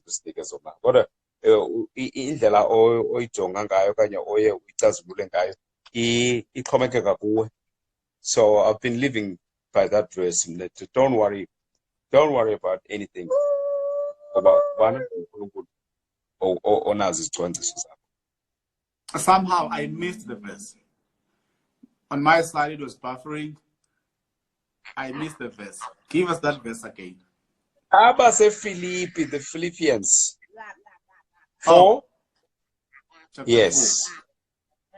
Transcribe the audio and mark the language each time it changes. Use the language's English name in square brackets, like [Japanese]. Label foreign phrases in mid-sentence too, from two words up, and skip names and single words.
[Xhosa] ukusinika zona kodwa indlela oyijonga ngayo okanye oye uyicazulule ngayo ixhomekeka kuwe. [English] So I've been living by that verse. Don't worry about anything about [Xhosa] onazi izicwangciso zakho. [English] Somehow I missed the verse. On my side it was buffering. I missed the verse. Give us that verse again. Philippi, the Philippians 4. Yes. 4.